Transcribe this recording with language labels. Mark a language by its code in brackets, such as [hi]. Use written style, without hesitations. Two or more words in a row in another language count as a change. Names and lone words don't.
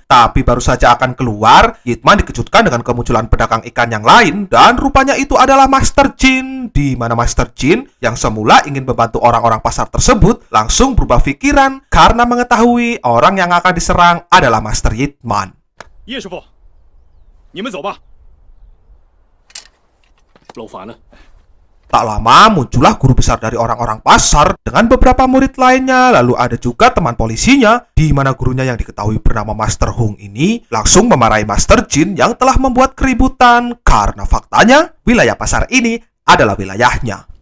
[id] Tapi baru saja akan keluar, Yitman dikejutkan dengan kemunculan pedagang ikan yang lain, dan rupanya itu adalah Master Jin, di mana Master Jin yang semula ingin membantu orang-orang pasar tersebut langsung berubah pikiran karena mengetahui orang yang akan diserang adalah Master Yitman. [zh] Ye 师傅，你们走吧。老樊呢？ [id] Tak lama muncullah guru besar dari orang-orang pasar dengan beberapa murid lainnya, lalu ada juga teman polisinya, di mana gurunya yang diketahui bernama Master Hung ini langsung memarahi Master Jin yang telah membuat keributan karena faktanya wilayah pasar ini adalah wilayahnya.